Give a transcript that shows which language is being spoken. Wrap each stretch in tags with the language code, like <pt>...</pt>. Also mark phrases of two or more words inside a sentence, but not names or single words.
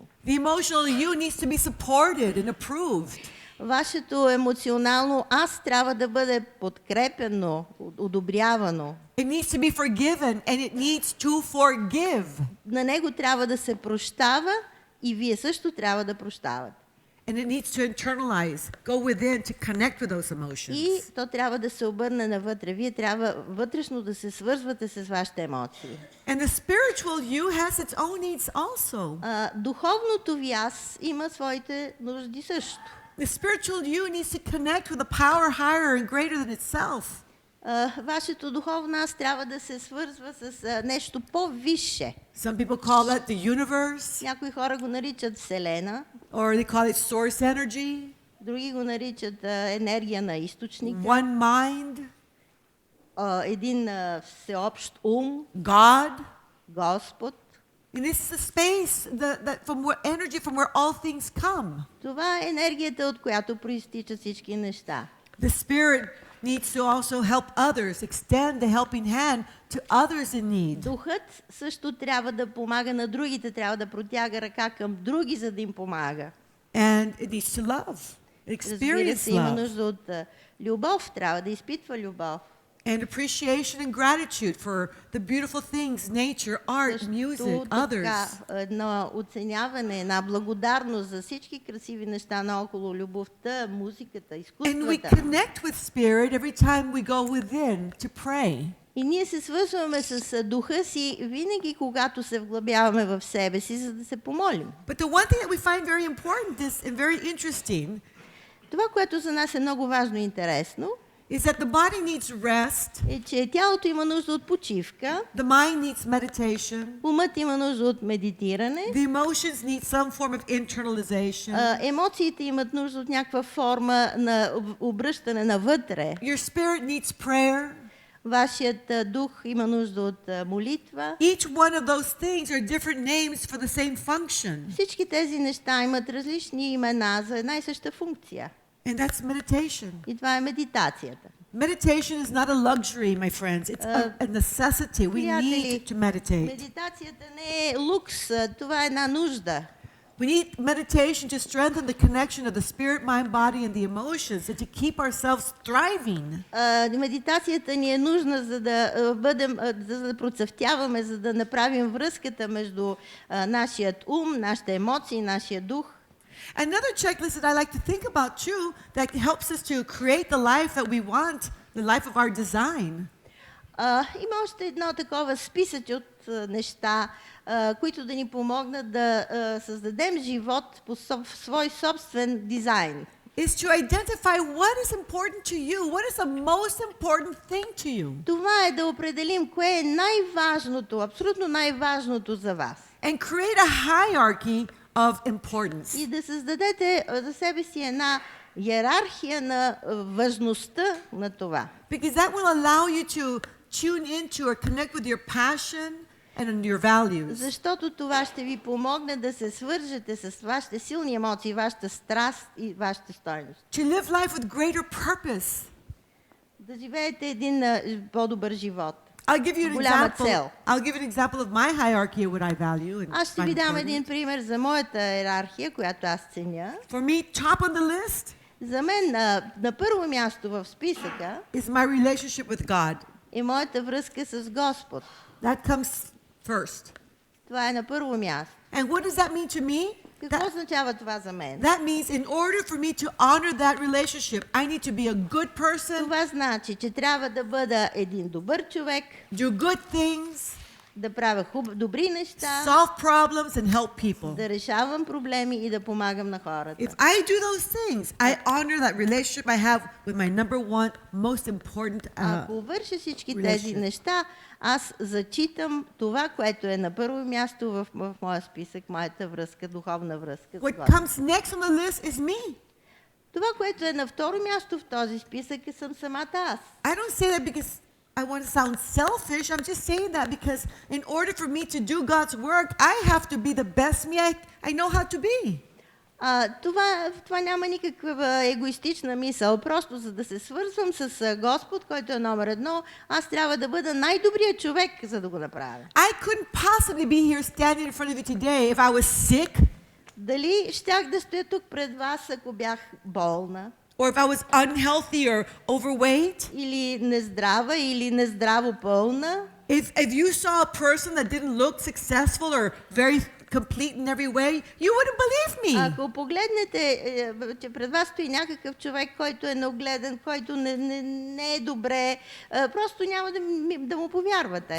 <en>The emotional you needs to be supported and approved.</en> <bg>Вашето емоционално аз трябва да бъде подкрепено, одобрявано.</bg> <en>It needs to be forgiven and it needs to forgive.</en> <bg>На него трябва да се прощава и вие също трябва да прощавате.</bg> <en>And it needs to internalize, go within to connect with those emotions.</en> <bg>И то трябва да се обърне навътре. Вие трябва вътрешно да се свързвате с вашите емоции.</bg> <en>And the spiritual you has its own needs also.</en> <bg>Духовното ви аз има своите нужди също.</bg> <en>The spiritual you needs to connect with a power higher and greater than itself.</en> <bg>Вашето духовно аз трябва да се свързва с нещо по-висше.</bg> <en>Some people call that the universe,</en> <bg>Някои хора го наричат Вселена,</bg> <en>or they call it source energy,</en> <bg>други го наричат енергия на източника,</bg> <en>one mind,</en> <bg>един всеобщ ум,</bg> <en>God.</en> <bg>Господ.</bg> <en>And this is the space that from where energy from where all things come.</en> <bg>Това е енергията, от която проистичат всички неща.</bg> <en>The spirit needs to also help others, extend the helping hand to others in need.</en> <bg>Духът също трябва да помага на другите, трябва да протяга ръка към други, за да им помага.</bg> <en>And it needs to love,</en> <bg>Разбира</bg> <en>experience</en> <bg>се, има</bg> <en>love,</en> <bg>нужда от любов, трябва да изпитва любов.</bg> <en>and appreciation and gratitude for the beautiful things, nature, art, music, others.</en> <bg>Едно оценяване, една благодарност за всички красиви неща наоколо, любовта, музиката,</bg> <en>And we</en> <bg>изкуствата.</bg> <en>connect with Spirit every time we go within to pray.</en> <bg>И ние се свързваме с духа си винаги, когато се вглъбяваме в себе си, за да се помолим.</bg> <en>But the one thing that we find very important and very interesting</en> <bg>Това, което за нас е много важно и интересно,</bg> <en>is that the body needs rest,</en> <bg>е, че тялото има нужда от почивка,</bg> <en>the mind needs meditation,</en> <bg>умът има нужда от медитиране,</bg> <en>the emotions need some form of internalization,</en> <bg>емоциите имат нужда от някаква форма на обръщане навътре.</bg> <en>your spirit needs prayer.</en> <bg>Вашият дух има нужда от молитва.</bg> <en>Each one of those things are different names for the same function.</en> <bg>Всички тези неща имат различни имена за една и съща функция.</bg> <en>And that's meditation.</en> <bg>И това е медитацията.</bg> <en>Meditation is not a luxury, my friends. It's a necessity. We</en> <bg>Приятели,</bg> <en>need to meditate.</en> <bg>медитацията не е лукс, това е една нужда.</bg> <en>We need meditation to strengthen the connection of the spirit, mind, body, and the emotions, and to keep ourselves thriving.</en> <bg>Медитацията ни е нужна, за да бъдем, за да процъфтяваме, за да направим връзката между нашият ум, нашите емоции, нашия дух.</bg> <en>Another checklist that I like to think about too, that helps us to create the life that we want, the life of our design.</en> <bg>Има още едно такова списък от неща, които да ни помогнат да създадем живот по свой собствен дизайн.</bg> <en>Is to identify what is important to you, what is the most important thing to you.</en> <bg>Това е да определим кое е най-важното, абсолютно най-важното за вас.</bg> <en>And create a hierarchy of importance.</en> <bg>И да създадете за себе си една иерархия на важността на това.</bg> <en>Because that will allow you to tune into or connect with your passion and your values.</en> <bg>Защото това ще ви помогне да се свържете с вашите силни емоции, вашата страст и вашата стойност.</bg> <en>To live life with greater purpose.</en> <bg>Да живеете един по-добър живот.</bg> <en>I'll give you an</en> <bg>Голяма</bg> <en>example.</en> <bg>цел.</bg> <en>I'll give you an example of my hierarchy of what I value and</en> <bg>Аз ще</bg> <en>find</en> <bg>ви дам</bg> <en>important.</en> <bg>един пример за моята иерархия, която аз ценя.</bg> <en>For me, top on the list</en> <bg>За мен на първо място в списъка</bg> <en>is my relationship with God.</en> <bg>е моята връзка с Господ.</bg> <en>That comes first.</en> <bg>Това е на първо място.</bg> <en>And what does that mean to me?</en> <bg>Какво означава това за мен?</bg> <en>That means in order for me to honor that relationship, I need to be a good person,</en> <bg>Това значи, че трябва да бъда един добър човек,</bg> <en>do good things,</en> <bg>да правя добри неща,</bg> <en>solve problems, and help people.</en> <bg>да решавам проблеми и да помагам на хората.</bg> <en>If I do those things, I honor that relationship I have with my number one most important</en> <bg>Ако върша всички тези неща, аз зачитам това, което е на първо място в моя списък, моята връзка, духовна връзка с</bg> <en>What</en> <bg>Господ.</bg> <en>comes next on the list is me.</en> <bg>Това, което е на второ място в този списък, съм самата аз.</bg> <en>I don't say that because I want to sound selfish. I'm just saying that because in order for me to do God's work, I have to be the best me I know how to be.</en> <bg>Това няма никаква егоистична мисъл. Просто за да се свързвам с Господ, който е номер едно, аз трябва да бъда най-добрият човек, за да го направя.</bg> <en>I couldn't possibly be here standing in front of you today if I was sick,</en> <bg>Дали щях да стоя тук пред вас, ако бях болна,</bg> <en>or if I was unhealthy or overweight?</en> <bg>или нездрава, или нездраво пълна?</bg> <en>If you saw a person that didn't look successful or very complete in every way, you wouldn't believe me.</en> <bg>Ако погледнете, че пред вас стои някакъв човек, който е неогледен, който не е добре, просто няма да му повярвате.</bg>